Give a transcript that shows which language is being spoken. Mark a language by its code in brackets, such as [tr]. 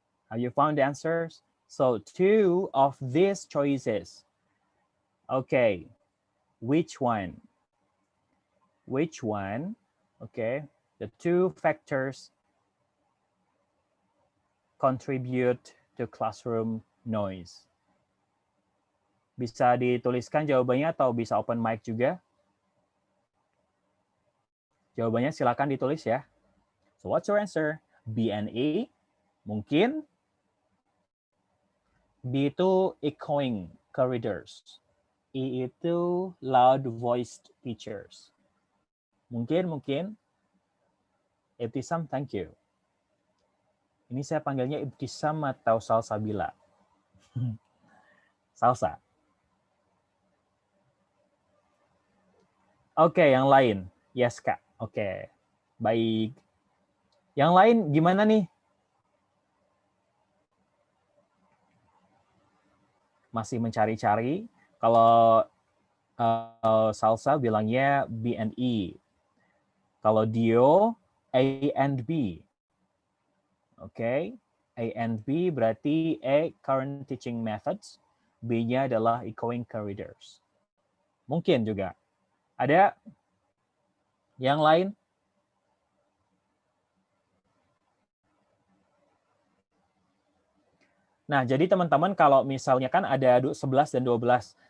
[en] Have you found the answers? So 2 of these choices. Okay, which one? Okay, the 2 factors contribute to classroom noise. [id] Bisa dituliskan jawabannya atau bisa open mic juga. Jawabannya silakan ditulis ya. [en] So what's your answer? B and E. [id] Mungkin B itu [en] echoing corridors. E itu loud voiced teachers. Mungkin. Ibtisam, thank you. [id] Ini saya panggilnya Ibtisam atau Salsabila? Salsa. Oke, yang lain. Yes, Kak. Oke. Baik. Yang lain gimana nih? Masih mencari-cari. Kalau Salsa bilangnya B and E. Kalau Dio, A and B. Oke. A and B berarti A, current teaching methods. B-nya adalah echoing corridors. Mungkin juga. Ada yang lain? Nah, jadi teman-teman kalau misalnya kan ada 11 dan 12.